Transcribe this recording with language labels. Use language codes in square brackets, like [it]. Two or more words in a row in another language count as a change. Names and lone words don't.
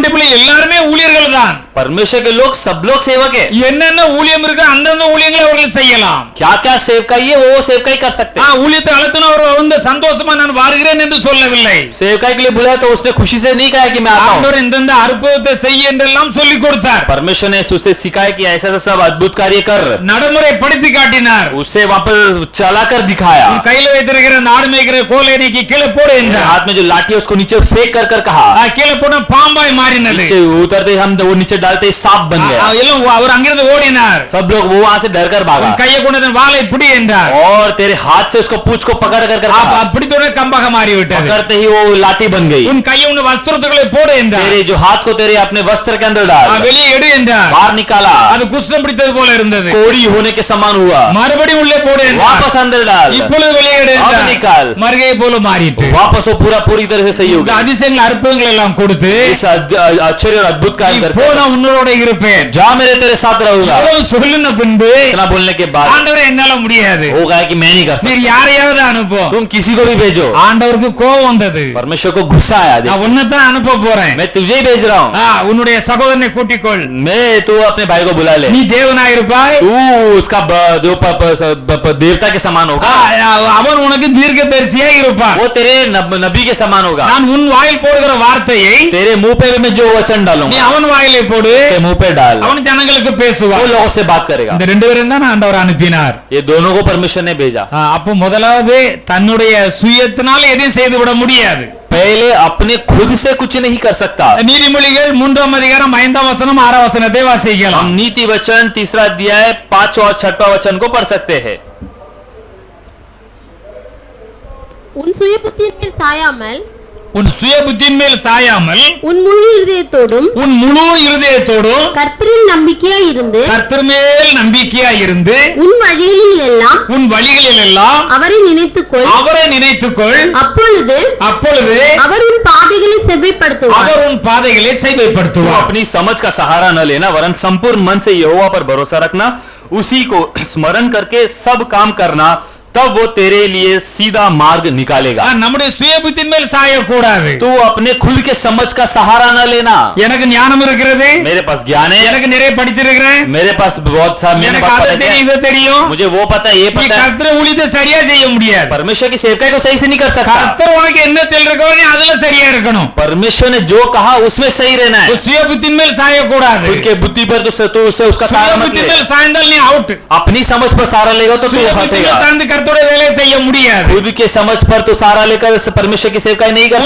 [ta] தேவனுடைய பிள்ளை எல்லாருமே ஊழியர்கள் தான். [hi] परमेश्वर के लोग सब लोग सेवक है। [ta] என்னென்ன ஊழியம் இருக்கு அந்தந்த ஊழியங்களை அவர்கள் செய்யலாம். [hi] क्या क्या सेवकाई है वो सेवकाई कर सकते हैं। [ta] ஊழியத்தை அழைத்தன அவர் வந்து சந்தோஷமா நான் வருகிறேன் என்று சொல்லவில்லை. [hi] सेवकाई के लिए बुलाया तो उसने खुशी से नहीं कहा कि मैं आता हूं। [ta] ஆண்டவர் இந்தந்த அற்புதத்தை செய்ய என்றெல்லாம் சொல்லி கொடுத்தார். [hi] परमेश्वर ने उसे सिखाया कि ऐसा ऐसा सब अद्भुत कार्य कर, [ta] நடைமுறைப்படுத்தி காட்டினார். [hi] उसे वहां पर चलाकर दिखाया। [ta] உன் கையில வைத்திருக்கிற நாடு மேய்க்கிற கோலை நீக்கி கீழே போடு என்றார். [hi] हाथ में जो लाठी है उसको नीचे फेंक कर कहा। [ta] கீழே போன பாம்பாய் மாறினது. [hi] नीचे उतरते हम वो नीचे डालते सांप बन गया। [ta] எல்லாம் அவர் அங்கிருந்து ஓடினார். [hi] सब लोग वो वहां से डर कर भागा। [ta] கையை கொண்டு வாளை பிடி என்றார். [hi] और तेरे हाथ से उसको पूंछ को पकड़ कर कहा। [ta] பிடித்தோட கம்பாக மாறி விட்டது. [hi] पकड़ते ही वो लाठी बन गई। [ta] உன் கையை உன் வஸ்திரத்துக்குள்ளே போடு என்றார். [hi] तेरे जो हाथ को तेरे अपने वस्त्र के अंदर डाल। [ta] வெளியே எடு என்றார். [hi] बाहर निकाला। [ta] அது குஷ்டம் பிடித்தது போல இருந்தது. [hi] कोड़ी होने के समान हुआ। [ta] மறுபடியும் உள்ளே போடு என்றார். [hi] वापस अंदर डाल। [ta] இப்பொழுது வெளியே எடு என்றார். [hi] अब निकाल। [ta] மறுகையை போல மாறிட்டு [hi] वापस वो पूरी तरह से सही हो गया। [ta] அதிசயங்கள் அற்புதங்கள் எல்லாம் கொடுத்து [hi] इस आश्चर्य और अद्भुत कार्य करके [ta] இப்போ நான் உன்னோட இருப்பேன். [hi] जा मेरे तेरे साथ रहूंगा। [ta] இவ்வளவு சொல்லின பின்பு [hi] इतना बोलने के बाद [ta] ஆண்டவரே என்னால முடியாது. [hi] वो कहा कि मैं नहीं कर [ta] நீர் [hi] सकता। [ta] யாரையாவது அனுப்பு. [hi] तुम किसी को भी भेजो। [ta] ஆண்டவருக்கு கோபம் வந்தது. [hi] परमेश्वर को गुस्सा आया। [ta] நான் உன்னைத்தான் அனுப்ப போறேன். [hi] मैं तुझे ही भेज रहा हूँ। [ta] உன்னுடைய சகோதரனை கூட்டிக்கொள். [hi] मैं तू अपने भाई को बुला ले। [ta] நீ தேவனாயிருப்பாய். [hi] तू उसका जो देवता के समान होगा। [ta] அவன் உனக்கு தீர்க்கதரிசியா இருப்பான். [hi] वो तेरे नबी के समान होगा। [ta] நான் உன் வாயில் போடுகிற வார்த்தையை [hi] तेरे मुंह पे मैं जो वचन [ta] நீ [hi] डालूंगा [ta] அவன் வாயிலே போடு. [hi] तेरे मुंह पे डाल। [ta] அவன் ஜனங்களுக்கு [hi] वो [ta] பேசுவான். [hi] लोगों से बात करेगा। [ta] இந்த ரெண்டு பேரும் தான் ஆண்டவர் அனுப்பினார். [hi] ये दोनों को परमेश्वर ने भेजा। [ta] அப்போ முதலாவது தன்னுடைய சுயத்தினால எதையும் செய்து விட முடியாது. [hi] पहले अपने खुद से कुछ नहीं कर सकता। [ta] நீதிமொழிகள் 3ஆம் அதிகாரம் 5ஆம் வசனம் 6ஆம் வசனத்தை வாசிக்கலாம். [hi] हम नीति वचन 3 अध्याय 5 और 6 वचन को पढ़ सकते हैं। [ta] உன் சுய புத்தியின் மேல் சாயாமல் உன் சுய புத்தியின் மேல் சாயாமல் உன் முழு இருதயத்தோடும் உன் முழு இருதயத்தோடும் கர்த்தரில் நம்பிக்கையாய் இருந்து கர்த்தர் மேல் நம்பிக்கையாய் இருந்து உன் வழிகளில் எல்லாம் உன் வழிகளில் எல்லாம் அவரை நினைத்துக்கொள். அவரை நினைத்துக்கொள். அப்பொழுது அப்பொழுது அவர் உன் பாதைகளை செவ்வைப்படுத்துவார். அவர் உன் பாதைகளை [hi] तो [ta] செவ்வைப்படுத்துவார். [hi] अपनी समझ का सहारा न लेना वरन संपूर्ण मन से यहोवा पर भरोसा रखना, उसी को स्मरण करके सब काम करना, तब वो तेरे लिए सीधा मार्ग निकालेगा। [ta] நம்முடைய சுய புத்தியின் மேல் சாயக்கூடாது. [hi] तू अपने खुद के समझ का सहारा न लेना। [ta] எனக்கு ஞானம் இருக்கிறது. [hi] मेरे पास ज्ञान है। [ta] எனக்கு நிறைய படிச்சிருக்கிறேன். [hi] मेरे पास बहुत सा मैंने [ta] எனக்கு [hi] बात [ta] அது [hi] पता [ta] தெரியும் [hi] है। [ta] இது தெரியும். [hi] मुझे वो पता है ये [ta] நீ [hi] पता है। [ta] கர்த்தர் ஊழியத்தை சரியா செய்ய முடியாது. [hi] परमेश्वर की सेवकाई को सही से नहीं कर सकता। [ta] கர்த்தர் உனக்கு என்ன சொல்லிருக்கோ நீ அதுல சரியா இருக்கணும். [hi] परमेश्वर ने जो कहा उसमें सही रहना है। [ta] சுய புத்தியின் மேல் சாயக்கூடாது. [hi] खुद के बुद्धि पर तो उसे उसका [ta] சுய [hi] सहारा मत [ta] புத்தியின் [hi] ले। [ta] மேல் சாய்ந்தால் நீ அவுட். [hi] अपनी समझ पर सहारा लेगा तो तू [ta] சுய புத்தியின் [hi] हटेगा। [ta] மேல் சாய்ந்து கர்த்தருடைய வேலையை செய்ய முடியாது. [hi] खुद के समझ पर तो सहारा लेकर परमेश्वर की सेवकाई नहीं कर